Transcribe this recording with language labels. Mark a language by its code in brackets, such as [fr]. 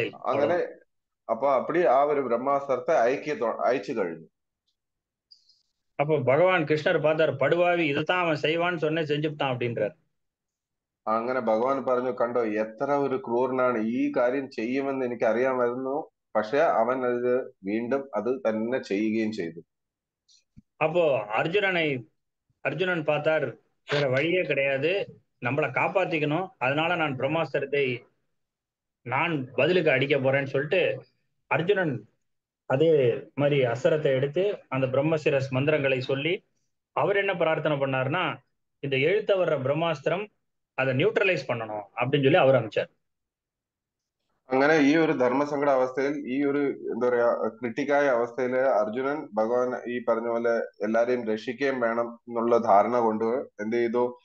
[ml] അങ്ങനെ അപ്പൊ അപ്പടി ആ ഒരു ബ്രഹ്മാസ്ത്രത്തെ അയച്ചു കഴിഞ്ഞു. [ta] அப்போ பகவான் கிருஷ்ணர் பார்த்தார், படுவாவி இதுதான் அவன் செய்வான்னு சொன்ன செஞ்சுட்டான் அப்படின்றார். [ml] അങ്ങനെ ഭഗവാൻ പറഞ്ഞു, കണ്ടോ എത്ര ഒരു ക്രൂരനാണ്, ഈ കാര്യം ചെയ്യുമെന്ന് എനിക്ക് അറിയാമായിരുന്നു, പക്ഷെ അവൻ അത് വീണ്ടും അത് തന്നെ ചെയ്യുകയും ചെയ്തു. [ta] அப்போ அர்ஜுனன் பார்த்தார், வேற வழியே கிடையாது, நம்மளை காப்பாத்திக்கணும், அதனால நான் பிரம்மாஸ்திரத்தை நான் பதிலுக்கு அடிக்க போறேன்னு சொல்லிட்டு அர்ஜுனன் அதே மாதிரி அஸ்திரத்தை எடுத்து அந்த பிரம்மசிரஸ் மந்திரங்களை சொல்லி அவர் என்ன பிரார்த்தனை பண்ணாருன்னா, இந்த எழுத்த வர்ற பிரம்மாஸ்திரம் அதை நியூட்ரலைஸ் பண்ணணும் அப்படின்னு சொல்லி அவர் அமைச்சார். [ml] അങ്ങനെ ഈ ഒരു ധർമ്മസങ്കട അവസ്ഥയിൽ, ഈ ഒരു എന്താ പറയാ ക്രിട്ടിക്കായ അവസ്ഥയില് അർജുനൻ ഭഗവാൻ ഈ പറഞ്ഞ പോലെ എല്ലാരെയും രക്ഷിക്കുകയും വേണം എന്നുള്ള ധാരണ കൊണ്ട് എന്ത് ചെയ്തു?